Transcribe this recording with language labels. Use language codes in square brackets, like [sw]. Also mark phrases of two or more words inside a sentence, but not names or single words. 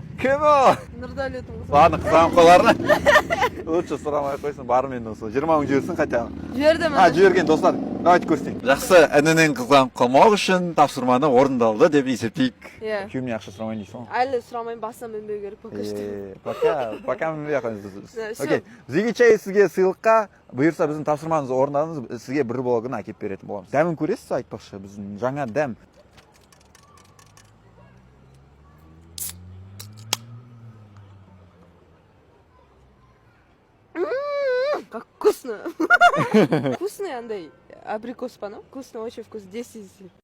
[kk] Кім ол? Нұрдәулеттің қызы. Ладно, қызғанып қаларына. Лучше сұрамай қойсын, барымен осы 20 мың жіберсін [ru] хотя бы. [kk] Жібердім. Жіберген достар, давайте көрсетейік. Жақсы, інінен қызғанып қалмау үшін тапсырманы орындалды деп есептейік. Иә. Күйеуімнен ақша сұрамайын дейсің ғой? Әлі сұрамайын, басынан мінбеу керек [ru] пока что. [kk] Пока мінбей ақ қойыңыз. [ru] Всё. [kk] Окей, Зиги чай сізге сыйлыққа бұйырса біздің тапсырмаңызды орындадыңыз, сізге бір блогын әкеп беретін боламыз. Дәмін көресіз айтпақшы, біздің жаңа дәм. [ru] Как вкусно. Вкусный, [kk] андай. Абрикос па, [ru] ну? Вкусно, очень вкусно. 10 из 10.